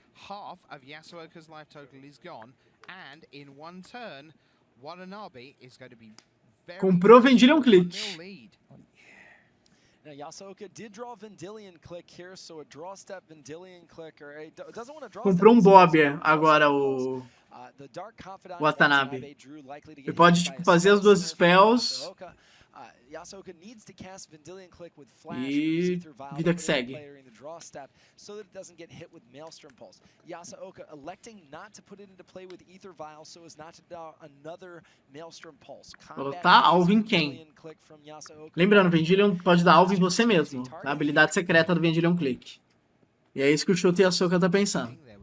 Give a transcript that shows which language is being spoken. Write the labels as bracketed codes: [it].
[en] Half of Yasuoka's life total is gone. And in one turn, Watanabe is going to be very... [pt] Comprou Vendilion Click. [en] Now Yasuoka did draw Vendilion Click here, so a draw step Vendilion Click, or it doesn't want to draw. [pt] Comprou um Bob agora o Watanabe. Ele pode tipo fazer as duas spells. [en] Yasuoka needs to cast Vendilion Click with Flash [pt] E vida que segue. [en] So that it doesn't get hit with Maelstrom Pulse. Yasuoka electing not to put it into play with Aether Vial so as not to draw another Maelstrom Pulse. [pt] Tá, alvo em quem? Lembrando, Vendilion pode dar alvo em você mesmo. A habilidade secreta do Vendilion Click. E é isso que o Shoto Yasuoka tá pensando.